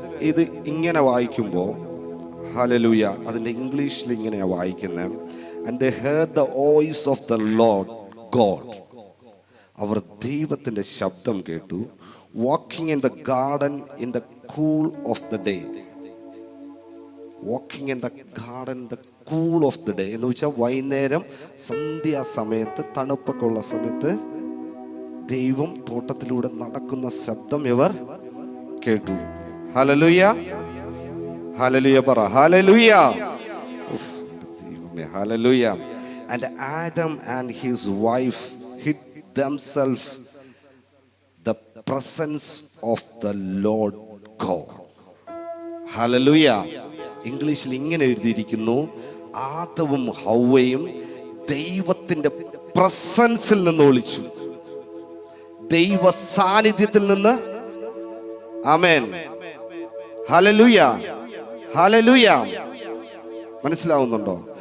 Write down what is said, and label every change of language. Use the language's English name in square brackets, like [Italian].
[Malayalam] ഇത് ഇങ്ങനെ വായിക്കുമ്പോൾ, ഹല്ലേലൂയ, അതിന്റെ ഇംഗ്ലീഷിൽ ഇങ്ങനെയാ വായിക്കുന്നത്. [English] And they heard the voice of the Lord God. [Malayalam] അവർ ദൈവത്തിന്റെ ശബ്ദം കേട്ടു. [English] Walking in the garden in the cool of the day. Walking in the garden in the cool of the day [Malayalam] എന്ന് വെച്ചാൽ വൈകുന്നേരം സന്ധ്യാസമയത്ത്, തണുപ്പൊക്കെ ഉള്ള സമയത്ത് ദൈവം തോട്ടത്തിലൂടെ നടക്കുന്ന ശബ്ദം ഇവർ കേട്ടു. Hallelujah, hallelujah. പറ hallelujah. [English] Hallelujah. And Adam and his wife hid themselves the presence of the Lord God. Hallelujah. [Malayalam] ഇംഗ്ലീഷിൽ ഇങ്ങനെ എഴുതിയിരിക്കുന്നു, ആദവും ഹവ്വയും ദൈവത്തിന്റെ പ്രസൻസിൽ നിന്ന് ഒളിച്ചു, ദൈവ സാന്നിധ്യത്തിൽ നിന്ന്. ആമേൻ, ഹല്ലേലൂയ, ഹല്ലേലൂയ. മനസ്സിലാവുന്നുണ്ടോ?